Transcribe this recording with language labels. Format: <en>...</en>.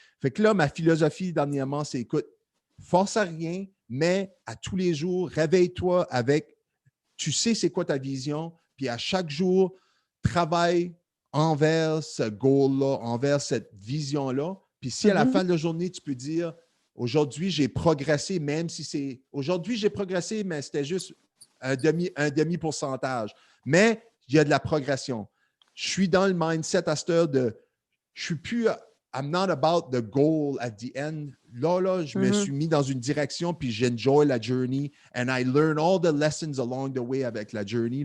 <fr>Fait que là, ma philosophie dernièrement, c'est écoute, force à rien, mais à tous les jours, réveille-toi avec, tu sais c'est quoi ta vision, puis à chaque jour, travaille envers ce goal-là, envers cette vision-là. Puis si à la fin de la journée, tu peux dire, aujourd'hui, j'ai progressé, même si c'est... Aujourd'hui, j'ai progressé, mais c'était juste un demi-pourcentage. Mais il y a de la progression. Je suis dans le mindset à cette heure de... Je suis plus...</fr> <en>I'm not about the goal at the end.</en> <fr>Là, je me suis mis dans une direction, puis j'enjoy la journey,</fr> <en>and I learn all the lessons along the way</en> <fr>avec la journey.</fr>